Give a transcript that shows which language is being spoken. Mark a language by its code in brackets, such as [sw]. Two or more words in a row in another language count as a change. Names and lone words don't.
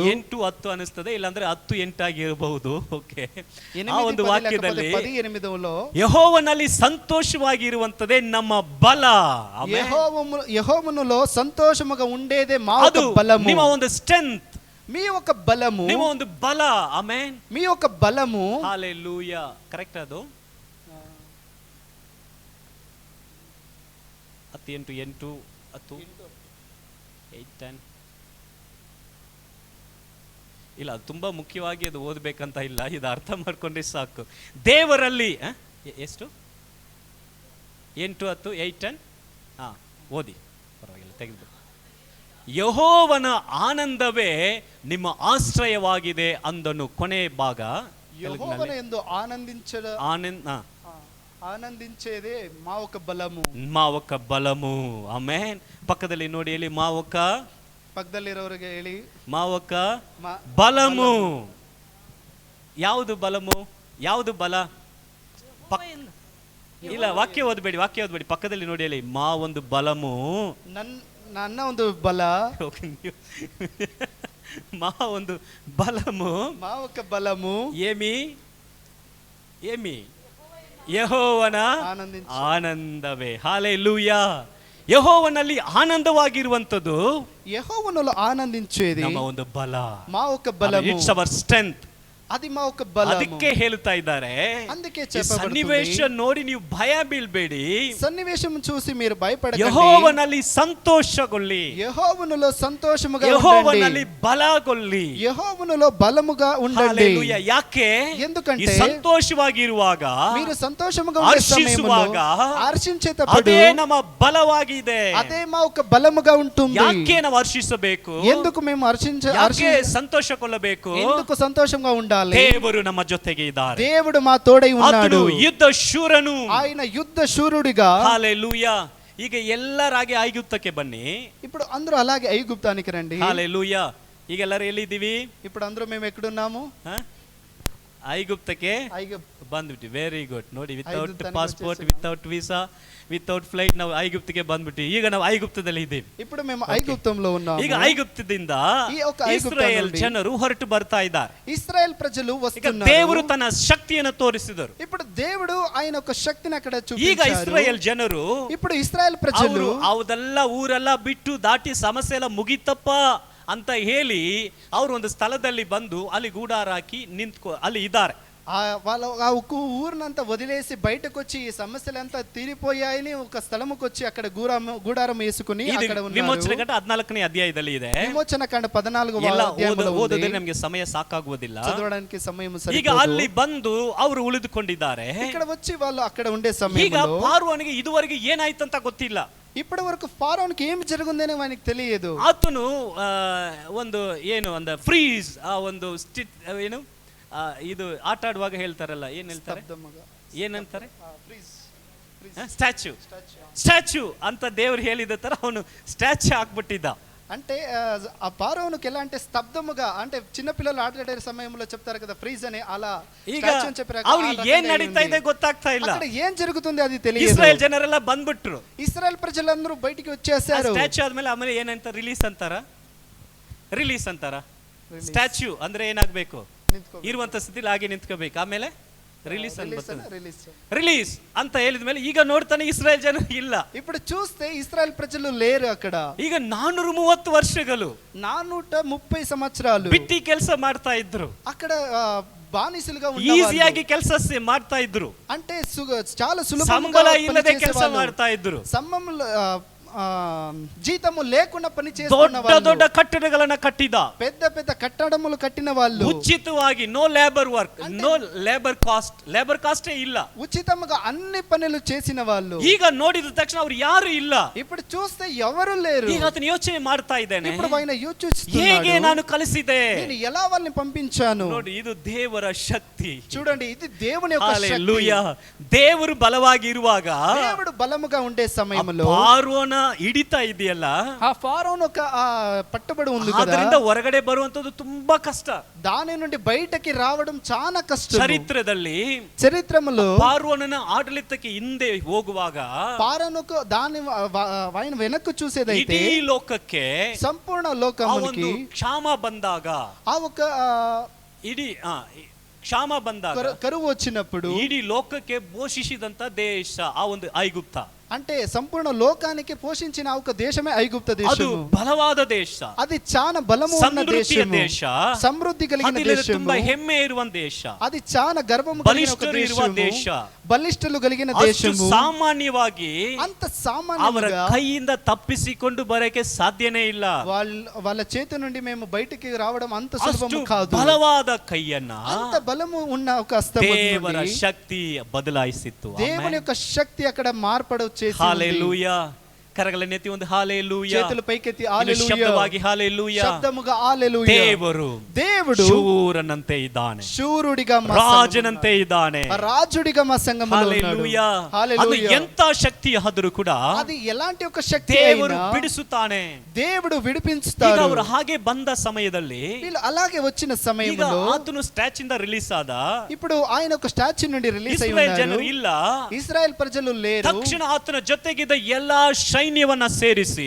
[kn] 8:10 ಅನಿಸ್ತದೆ, ಇಲ್ಲಾಂದ್ರೆ 10:8 ಆಗಿರಬಹುದು. ಓಕೆ, ಆ 8, ಒಂದು 10 ವಾಕ್ಯದಲ್ಲಿ 8 ಯೆಹೋವನಲ್ಲಿ ಸಂತೋಷವಾಗಿರುವಂತದೇ ನಮ್ಮ ಬಲ. ಆಮೆನ್. [te] యెహోవాలో సంతోషముగా ఉండేదే మా [kn] ಅದು [te] యొక్క బలము. [kn] ನಿಮ್ಮ ಒಂದು ಸ್ಟ್ರೆಂತ್. [te] మీ యొక్క బలము, [kn] ನಿಮ್ಮ ಒಂದು ಬಲ. ಆಮೆನ್. [te] మీ యొక్క బలము. హల్లెలూయా. [kn] కరెక్ట్ ಅದು 10 8 10 8 10 ಇಲ್ಲ, ಅದು ತುಂಬಾ ಮುಖ್ಯವಾಗಿ ಅದು ಓದಬೇಕಂತ ಇಲ್ಲ, ಇದು ಅರ್ಥ ಮಾಡ್ಕೊಂಡ್ರೆ ಸಾಕು. ದೇವರಲ್ಲಿ ಎಷ್ಟು 8 10 8 10 ಓದಿ, ಪರವಾಗಿಲ್ಲ, ತೆಗೆದು. ಯೆಹೋವನ ಆನಂದವೇ ನಿಮ್ಮ ಆಶ್ರಯವಾಗಿದೆ ಅಂದನು. ಕೊನೆ ಭಾಗ, [te] యెహోవాను యందు ఆనందించేదే మా ఒక బలము. మా ఒక బలము. [kn] ಆಮೆನ್. ಪಕ್ಕದಲ್ಲಿ ನೋಡಿ ಹೇಳಿ, [te] మా ఒక, [kn] ಪಕ್ಕದಲ್ಲಿರೋರಿಗೆ ಹೇಳಿ, [te] మా ఒక ಬಲము. [kn] ಯಾವುದು ಬಲము? ಯಾವುದು ಬಲ? ಇಲ್ಲ, ವಾಕ್ಯ ಓದಬೇಡಿ, ಪಕ್ಕದಲ್ಲಿ ನೋಡಿ ಹೇಳಿ, మా ಒಂದು ಬಲము. ನನ್ನ ಒಂದು ಬಲ. [te] మా ಒಂದು ಬಲము. మా ఒక బలము ఏమి [kn] ಯೆಹೋವನ ಆನಂದವೇ. [te] హల్లెలూయా. [kn] ಯೆಹೋವನಲ್ಲಿ ಆನಂದವಾಗಿರುವಂತದ್ದು, [te] యెహోవాలో ఆనందించేది [kn] ನಮ್ಮ ಒಂದು ಬಲ, [te] మా ఒక బలము. [en] It's our strength. [te] అది మా ఒక బలము. [kn] ಅದಕ್ಕೆ ಹೇಳ್ತಾ ಇದ್ದಾರೆ, [te] అందుకే [kn] ಸನ್ನಿವೇಶ ನೋಡಿ ನೀವು ಭಯ ಬೀಳ್ಬೇಡಿ, [te] సన్నివేశం చూసి మీరు భయపడకండి, [kn] ಯೆಹೋವನಲ್ಲಿ ಸಂತೋಷಗೊಳ್ಳಿ, [te] యెహోవాలో సంతోషముగా ఉండండి, [kn] ಯೆಹೋವನಲ್ಲಿ ಬಲಗೊಳ್ಳಿ, [te] యెహోవాలో బలముగా ఉండండి. హల్లెలూయా. ಯಾಕೆ? ఎందుకంటే [kn] ಸಂತೋಷವಾಗಿರುವಾಗ, [te] మీరు సంతోషముగా ఉండే సమయంలో, హర్షించేటప్పుడు [kn] ಅದೇ ನಮ್ಮ ಬಲವಾಗಿದೆ, [te] అదే మా ఒక బలముగా ఉంటుంది. [kn] ಯಾಕೆ ನಾವು ಹರ್ಷಿಸಬೇಕು? [te] ఎందుకు మేము [kn] ಯಾಕೆ ಸಂತೋಷಗೊಳ್ಳಬೇಕು? [te] ఎందుకు సంతోషంగా ఉండాలి? [kn] ದೇವರು ನಮ್ಮ ಜೊತೆಗೆ ಇದ್ದಾರೆ, [te] దేవుడు మా తోడై ఉన్నాడు, [kn] ಯುದ್ಧ ಶೂರನು, [te] ఆయన యుద్ధ శూరుడిగా. హల్లెలూయా. [kn] ಈಗ ಎಲ್ಲರಾಗಿ ಐಗುಪ್ತಕ್ಕೆ ಬನ್ನಿ. [te] ఇప్పుడు అందరూ అలాగే ఐగుప్తానికి రండి. హల్లెలూయా. [kn] ಈಗ ಎಲ್ಲರೂ ಎಲ್ಲಿದ್ದೀವಿ? [te] ఇప్పుడు అందరూ మేము ఎక్కడున్నాము? [kn] ಐಗುಪ್ತಕ್ಕೆ ಬಂದ್ಬಿಟ್ಟು. [en] very good. [kn] ನೋಡಿ, [en] without passport, without visa, without flight [kn] ನಾವು ಐಗುಪ್ತಿಗೆ ಬಂದ್ಬಿಟ್ಟು ಈಗ ನಾವು ಐಗುಪ್ತದಲ್ಲಿ ಇದ್ದೀವಿ. [te] ఇప్పుడు మేము ఐగుప్తంలో ఉన్నాము. [kn] ಈಗ ಐಗುಪ್ತದಿಂದ ಇಸ್ರಾಯೇಲ್ ಜನರು ಹೊರಟು ಬರ್ತಾ ಇದ್ದಾರೆ. [te] ఇశ్రాయేల్ ప్రజలు వస్తున్నారు. [kn] ದೇವರು ತನ್ನ ಶಕ್ತಿಯನ್ನು ತೋರಿಸಿದರು. [te] ఇప్పుడు దేవుడు ఆయన ఒక శక్తిని అక్కడ [kn] ಈಗ [te] చూపించారు. [kn] ಇಸ್ರಾಯೇಲ್ ಜನರು, [te] ఇప్పుడు ఇశ్రాయేల్ ప్రజలు [kn] ಅವದೆಲ್ಲ ಊರೆಲ್ಲ ಬಿಟ್ಟು ದಾಟಿ ಸಮಸ್ಯೆ ಎಲ್ಲ ಮುಗಿತಪ್ಪ ಅಂತ ಹೇಳಿ ಅವರು ಒಂದು ಸ್ಥಳದಲ್ಲಿ ಬಂದು ಅಲ್ಲಿ ಗೂಡಾರ ಹಾಕಿ ಅಲ್ಲಿ ಇದ್ದಾರೆ. [te] వాళ్ళ ఆ ఊరినంతా వదిలేసి బయటకు వచ్చి ఈ సమస్యలంతా తీరిపోయాయని ఒక స్థలముకు వచ్చి అక్కడ గూడారం వేసుకుని అక్కడ ఉన్నారు. [kn] ವಿಮೋಚನೆ ಕಾಂಡ 14ನೇ ಅಧ್ಯಾಯದಲ್ಲಿ ಇದೆ. ವಿಮೋಚನ ಕಾಂಡ 14వ ಅಧ್ಯಾಯದಲ್ಲಿ ಓದಿದ್ರೆ ನಮಗೆ ಸಮಯ ಸಾಕಾಗುವುದಿಲ್ಲ, [te] చదవడానికి సమయం సరిపోదు. [kn] ಈಗ ಅಲ್ಲಿ ಬಂದು ಅವರು ಉಳಿದುಕೊಂಡಿದ್ದಾರೆ. [te] ఇక్కడ వచ్చి వాళ్ళు అక్కడ ఉండే సమయంలో [kn] ಈಗ ಫಾರೋನಿಗೆ ಇದುವರೆಗೆ ಏನಾಯ್ತು ಅಂತ ಗೊತ್ತಿಲ್ಲ. [te] ఇప్పటి వరకు ఫారోన్కి ఏమి జరుగుతుందని ఆయనకి తెలియదు. [kn] ಆತನು ಒಂದು ಏನು ಅಂದ ಫ್ರೀಸ್, ಆ ಒಂದು ಏನು ಇದು ಆಟ ಆಡುವಾಗ ಹೇಳ್ತಾರಲ್ಲ, ಏನ್ ಹೇಳ್ತಾರೆ, ಏನಂತಾರೆ, ಸ್ಟ್ಯಾಚ್ಯೂ ಅಂತ ದೇವ್ರು ಹೇಳಿದ ತರ ಅವನು ಸ್ಟ್ಯಾಚ್ಯೂ ಹಾಕ್ಬಿಟ್ಟಿದ್ದ. [te] అంటే ఆ ఫారోనుకి ఎలా అంటే స్తబ్దముగా, అంటే చిన్న పిల్లలు ఆటలాడే సమయంలో చెప్తారు కదా ఫ్రీజ్ అని, అలా [kn] ಈಗ ಅವ್ರಿಗೆ ಏನ್ ನಡೀತಾ ಇದೆ ಗೊತ್ತಾಗ್ತಾ ಇಲ್ಲ, [te] అక్కడ ఏం జరుగుతుంది అది తెలియదు. [kn] ಇಸ್ರಾಯೇಲ್ ಜನರೆಲ್ಲ ಬಂದ್ಬಿಟ್ರು, [te] ఇశ్రాయేల్ ప్రజలందరూ బయటికి వచ్చేసారు. [kn] ಸ್ಟ್ಯಾಚ್ಯೂ ಆದ್ಮೇಲೆ ಏನಂತ ರಿಲೀಸ್ ಅಂತಾರ. ಸ್ಟ್ಯಾಚ್ಯೂ ಅಂದ್ರೆ ಏನಾಗ್ಬೇಕು, ಇರುವಂತ ಸ್ಥಿತಿಲಿ ಹಾಗೆ ನಿಂತ್ಕೋಬೇಕು, ಆಮೇಲೆ ರಿಲೀಸ್ ಅಂತ ಹೇಳಿದ ಮೇಲೆ ಈಗ ನೋಡ್ತಾನೆ ಇಸ್ರಾಯೇಲ್ ಜನ ಇಲ್ಲ. [te] ఇప్పుడు చూస్తే ఇశ్రాయేల్ ప్రజలు లేరు అక్కడ. [kn] ಈಗ 430 ವರ್ಷಗಳು, [te] 430 సంవత్సరాలు [kn] ಬಿಟ್ಟಿ ಕೆಲಸ ಮಾಡ್ತಾ ಇದ್ರು. [te] అక్కడ బానిసలుగా [kn] ఈజీಯಾಗಿ ಕೆಲಸ ಮಾಡ್ತಾ ಇದ್ರು, [te] అంటే చాలా సులభంగా [kn] సంబಳ ఇಲ್ಲದೆ ಕೆಲಸ ಮಾಡ್ತಾ ಇದ್ರು, [te] జీతము లేకుండా పని చేస్తున్న వాళ్ళు, [kn] ದೊಡ್ಡ ಕಟ್ಟಡಗಳನ್ನ ಕಟ್ಟಿದ, [te] పెద్ద కట్టడములు కట్టిన వాళ్ళు, [en] ఉచితವಾಗಿ no labour work, no labour cost ಇಲ್ಲ, [te] ఉచితంగా అన్ని పనులు చేసిన వాళ్ళు. [kn] ಈಗ ನೋಡಿದ ತಕ್ಷಣ ಅವ್ರು ಯಾರು ಇಲ್ಲ. [te] ఇప్పుడు చూస్తే ఎవరు లేరు. [kn] ಈಗ ಆತನ ಯೋಚನೆ ಮಾಡ್ತಾ ಇದ್ದೇನೆ, [te] ఇప్పుడు ఆయన యోచిస్తున్నాడు, [kn] ಹೇಗೆ ನಾನು ಕಲಿಸಿದೆ, [te] నేను ఎలా వాళ్ళని పంపించాను. [kn] ನೋಡಿ, ಇದು ದೇವರ ಶಕ್ತಿ. [te] చూడండి, ఇది దేవుని యొక్క శక్తి. హల్లెలూయా. [kn] ದೇವರು ಬಲವಾಗಿ ಇರುವಾಗ, [te] దేవుడు బలముగా ఉండే సమయంలో [kn] ಫಾರೋನ ಹಿಡಿತಾ ಇದೆಯಲ್ಲ, [te] ఆ ఫారోన్ ఒక పట్టుబడి ఉంది కదా, [kn] ಅದರಿಂದ ಹೊರಗಡೆ ಬರುವಂತದ್ದು ತುಂಬಾ ಕಷ್ಟ. [te] దాని నుండి బయటకి రావడం చాలా కష్టం. [kn] చరిత్రలో ఫారోనನ ఆಡಳಿತಕ್ಕೆ ಹಿಂದೆ ಹೋಗುವಾಗ, [te] ఫారోనుకు దాని ఆయన వెనక్కు చూసేదైతే [kn] ಇಡೀ ಲೋಕಕ್ಕೆ, [te] సంపూర్ణ లోకమునికి [kn] క్షామ ಬಂದಾಗ, [te] ఆ ఒక [kn] ಇಡೀ ಕ್ಷಾಮ ಬಂದಾಗ, [te] కరువు వచ్చినప్పుడు [kn] ಇಡೀ ಲೋಕಕ್ಕೆ ಪೋಷಿಸಿದಂತ ದೇಶ ಆ ಒಂದು ಐಗುಪ್ತ. [te] అంటే సంపూర్ణ లోకానికి పోషించిన ఒక దేశమే ఐగుప్త [kn] ಅದು [te] దేశము. [kn] ಬಲವಾದ ದೇಶ, [te] అది చాలా బలము ఉన్న [kn] ಸಮೃದ್ಧಿಯ [te] దేశము, [kn] ದೇಶ, [te] సమృద్ధి కలిగిన [kn] ಅದಿಲ್ಲಿ [te] దేశము, [kn] ತುಂಬಾ ಹೆಮ್ಮೆ ಇರುವ ದೇಶ, [te] అది చాలా గర్వము కలిగిన ఒక [kn] ಬಲಿಷ್ಠರು ಇರುವ ದೇಶ, [te] దేశము, బలిష్ఠులు కలిగిన [kn] ಅಷ್ಟು [te] దేశము. [kn] ಸಾಮಾನ್ಯವಾಗಿ [te] అంత [kn] ಅವರ [te] సామాన్యంగా [kn] ಕೈಯಿಂದ ತಪ್ಪಿಸಿಕೊಂಡು ಬರಕ್ಕೆ ಸಾಧ್ಯನೇ ಇಲ್ಲ. [te] వాళ్ళ చేతి నుండి మేము బయటికి రావడం అంత [kn] ಅಷ್ಟು [te] సులభము కాదు. [kn] ಬಲವಾದ ಕೈಯನ್ನ [te] అంత బలము ఉన్న ఒక హస్తము [kn] ದೇವರ [te] నుండి [kn] ಶಕ್ತಿ ಬದಲಾಯಿಸಿತ್ತು. [te] దేవుని యొక్క శక్తి అక్కడ మార్పడు చేసి [kn] ಹಾಲೆಲೂಯಾ. ಕರಗಳನ್ನೆತ್ತಿ ಒಂದು ಹಾಲೆಲೂಯಾ, [te] చేతులు పైకెత్తి [kn] ಇನ್ನು [te] హల్లెలూయా, [kn] ಶಬ್ದವಾಗಿ ಹಾಲೆಲೂಯಾ. [te] శబ్దముగా హల్లెలూయా. [kn] దేవుడు ಶೂರನಂತೆ ಇದ್ದಾನೆ, [te] శూరుడిగా మా [kn] ರಾಜನಂತೆ ಇದ್ದಾನೆ, [te] రాజుడిగా మా సంఘములో ఉన్నాడు. [kn] ಹಾಲೆಲೂಯಾ. ಅದು [te] హల్లెలూయా. [kn] ಎಂತ ಶಕ್ತಿ ಆದರೂ ಕೂಡ [te] అది ఎలాంటి ఒక శక్తి [kn] ದೇವರು [te] అయినా [kn] ಬಿಡಿಸುತ್ತಾನೆ. [te] దేవుడు [kn] ಈಗ [te] విడిపించుతాడు. [kn] ಅವರು ಹಾಗೆ ಬಂದ ಸಮಯದಲ್ಲಿ [te] వీళ్ళు అలాగే వచ్చిన [kn] ಈಗ [te] సమయంలో [kn] ಆತನು ಸ್ಟ್ಯಾಚ್ ಇಂದ ರಿಲೀಸ್ ಆದ. [te] ఇప్పుడు ఆయన ఒక స్టాచ్యూ నుండి రిలీజ్ అయి [kn] ಇಸ್ರಾಯೇಲ್ [te] ఉన్నారు. [kn] ಜನರು ಇಲ್ಲ, [te] ఇశ్రాయేల్ ప్రజలు లేరు. [kn] ತಕ್ಷಣ ಆತನ ಜೊತೆಗಿದ್ದ ಎಲ್ಲಾ ಸೈನ್ಯವನ್ನ ಸೇರಿಸಿ